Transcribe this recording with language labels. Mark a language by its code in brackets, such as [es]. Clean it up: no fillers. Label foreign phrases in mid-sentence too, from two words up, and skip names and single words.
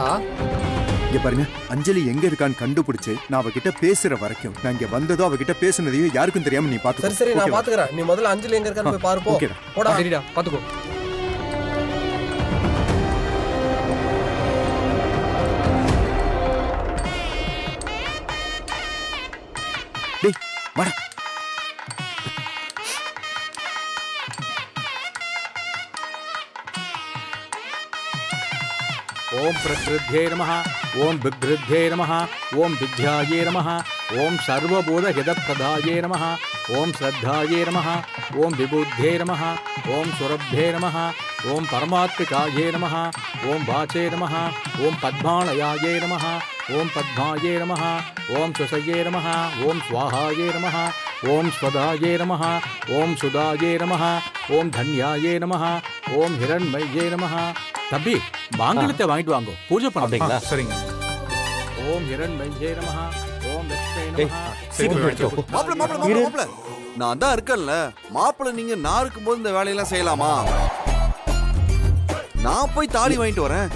[ta] இங்க பாருங்க, அஞ்சலி எங்க இருக்கான்னு கண்டுபிடிச்சு நான் அவகிட்ட பேசுற வரைக்கும், நான் இங்க வந்ததோ அவகிட்ட பேசுனதையும் யாருக்கும் தெரியாம நீ பாத்து. சரி, நான் பாத்துக்கறேன். நீ முதல்ல அஞ்சலி எங்க இருக்கான்னு போய் பாரு. போ. போடா. சரிடா, பாத்துக்கோ. டேய், வாடா. [sa] ओम प्रकृध्ये नमः, ओम विघ्नध्ये नमः, ओम विद्याये नमः, ओम सर्वबोधहितप्रदाये नमः, ओम श्रद्धाये नमः, ओम विबुद्धे नमः, ओम सुरभ्ये नमः, ओम परमात्मिकाये नमः, ओम वाचे नमः, ओम पद्मालयाये नमः, ओम पद्माये नमः, ओम सुसये नमः, ओम स्वाहाये नमः, ओम स्वदाये नमः, ओम सुदाये नमः, ओम धन्याये नमः, ओम हिरण्मये नमः. [ta] தம்பி, மாங்கல்யத்தை வாங்கிட்டு வாங்க, பூஜை பண்ணீங்களா? [sa] சரிங்க. ॐ हिरण्मये नमः, ॐ लक्ष्मि नमः. [ta] மாப்பிள, நான் தான் இருக்கேன்ல மாப்பிள. நீங்க நான் இருக்கும்போது இந்த வேலையெல்லாம் செய்யலாமா? நான் போய் தாலி வாங்கிட்டு வரேன்.